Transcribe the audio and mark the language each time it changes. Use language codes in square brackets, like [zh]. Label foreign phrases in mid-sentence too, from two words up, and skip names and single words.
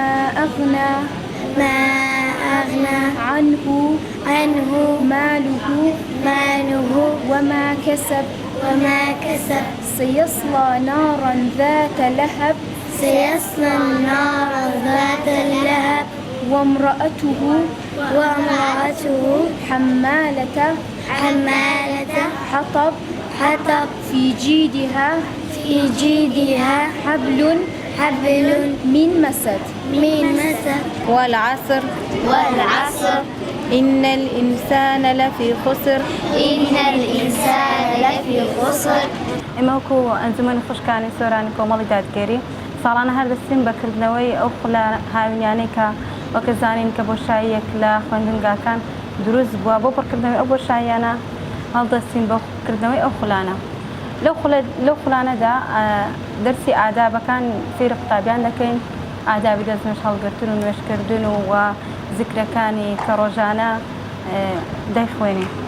[ar] أغنى عنه ماله وما كسب سيصلى نارا ذات لهب وامرأته حمالة حطب في جيدها حبل من مسد. والعصر إن الإنسان لفي خسر. [ckb] ئێمەوەکو ئەنجومەنی خوشکانی سۆرانی کۆمەڵی دادگەری ساڵانە هەردەستین بەکردنەوەی ئەو هاوینانەی کە وەکە زانین کە بۆشاییەک لە خوێندنگاکان دروست بووە بۆ پڕکردنەوەی ئەو بۆشاییانە هەڵدەستین بۆ کردنەوەی ئەو خولانە. لەو خولانەدا دەرسی ئادابەکان فێری قوتابیان دەکەین، ئادابی دەستنوێژ هەڵگرتن و نوێژکردن و زیکرەکانی کە ڕۆژانە دەیخوێنین.